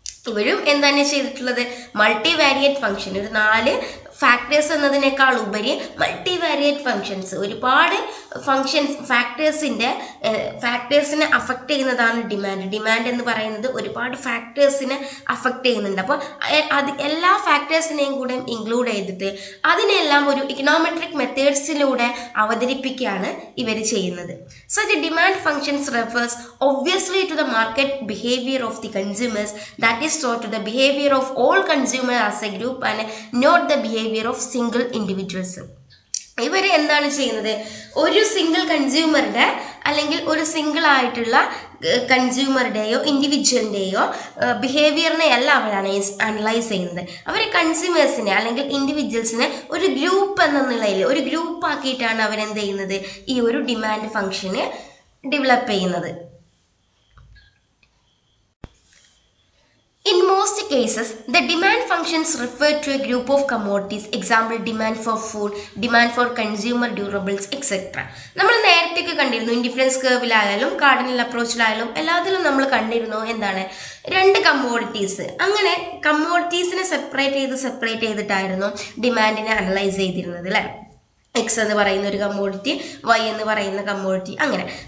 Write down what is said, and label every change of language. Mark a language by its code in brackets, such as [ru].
[ml] ഇവരും എന്താണ് ചെയ്തിട്ടുള്ളത്, മൾട്ടിവാരിയേറ്റ് ഫംഗ്ഷൻ, ഒരു 4 ഫാക്ടേഴ്സ് എന്നതിനേക്കാൾ ഉപരി മൾട്ടിവാരിയേറ്റ് ഫങ്ഷൻസ്, ഒരുപാട് ഫാക്ടേഴ്സിനെ അഫക്റ്റ് ചെയ്യുന്നതാണ് ഡിമാൻഡ്. ഡിമാൻഡ് എന്ന് പറയുന്നത് ഒരുപാട് ഫാക്ടേഴ്സിനെ അഫക്റ്റ് ചെയ്യുന്നുണ്ട്. അപ്പോൾ അത് എല്ലാ ഫാക്ടേഴ്സിനെയും കൂടെ ഇൻക്ലൂഡ് ചെയ്തിട്ട് അതിനെല്ലാം ഒരു ഇക്കണോമെട്രിക് മെത്തേഡ്സിലൂടെ അവതരിപ്പിക്കുകയാണ് ഇവർ ചെയ്യുന്നത്. [en] So the demand functions refers obviously to the market behavior of the consumers, that is so to the behavior of all consumers as a group and not the behavior of single individuals. [ml] ഇവർ എന്താണ് ചെയ്യുന്നത്, ഒരു single കൺസ്യൂമറുടെ അല്ലെങ്കിൽ ഒരു single ആയിട്ടുള്ള കൺസ്യൂമറുടെയോ ഇൻഡിവിജ്വലിൻ്റെയോ ബിഹേവിയറിനെ അല്ല അവർ analyse ചെയ്യുന്നത്. അവർ കൺസ്യൂമേഴ്സിനെ അല്ലെങ്കിൽ ഇൻഡിവിജ്വൽസിനെ ഒരു ഗ്രൂപ്പ് എന്ന നിലയിൽ ഒരു ഗ്രൂപ്പ് ആക്കിയിട്ടാണ് അവരെന്ത് ചെയ്യുന്നത്, ഈ ഒരു ഡിമാൻഡ് ഫംഗ്ഷന് ഡെവലപ്പ് ചെയ്യുന്നത്. [en] In most cases, the demand functions refer to a group of commodities. Example, demand for food, demand for consumer durables, etc. [ml] നമ്മൾ നേരത്തെയൊക്കെ കണ്ടിരുന്നു, ഇൻഡിഫറൻസ് കർവിലായാലും കാർഡിനൽ അപ്രോച്ചിലായാലും എല്ലാത്തിലും നമ്മൾ കണ്ടിരുന്നു എന്താണ്, രണ്ട് കമ്മോഡിറ്റീസ്. അങ്ങനെ കമ്മോഡിറ്റീസിനെ സെപ്പറേറ്റ് ചെയ്തിട്ടായിരുന്നു ഡിമാൻഡിനെ അനലൈസ് ചെയ്തിരുന്നത് അല്ലേ. എക്സ് എന്ന് പറയുന്ന ഒരു കമ്മോഡിറ്റി, വൈ എന്ന് പറയുന്ന കമ്മോഡിറ്റി, അങ്ങനെ.